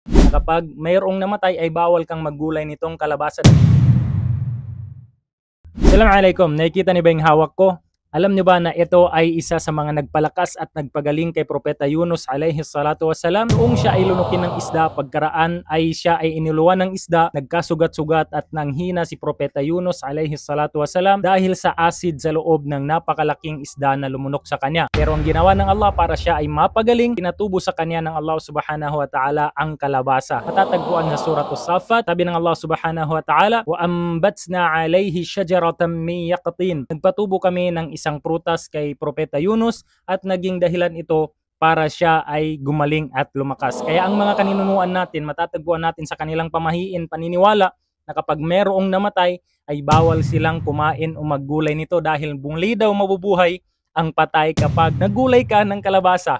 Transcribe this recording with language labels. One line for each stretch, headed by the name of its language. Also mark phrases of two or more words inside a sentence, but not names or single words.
Filipino: kapag mayroong namatay ay bawal kang maggulay nitong kalabasa. Assalamualaikum, nakikita niyo ba yung hawak ko? Alam niyo ba na ito ay isa sa mga nagpalakas at nagpagaling kay Propeta Yunus
Arabic: عليه الصلاة والسلام?
Filipino: Noong siya ay lunukin ng isda, pagkaraan ay siya ay inuluan ng isda, nagkasugat-sugat at nanghina si Propeta Yunus
Arabic: عليه الصلاة والسلام
Filipino: dahil sa acid sa loob ng napakalaking isda na lumunok sa kanya. Pero ang ginawa ng Allah para siya ay mapagaling, pinatubo sa kanya ng Allah
Arabic: سبحانه وتعالى
Filipino: ang kalabasa. Matatagpuan sa Suratul Safat, sabi ng Allah
Arabic: سبحانه وتعالى, وأنبتنا عليه شجرة من يقطين.
Filipino: Nagpatubo kami ng isang prutas kay Propeta Yunus at naging dahilan ito para siya ay gumaling at lumakas. Kaya ang mga kaninunuan natin, matatagpuan natin sa kanilang pamahiin, paniniwala na kapag merong namatay ay bawal silang kumain o maggulay nito dahil muli daw mabubuhay ang patay kapag naggulay ka ng kalabasa.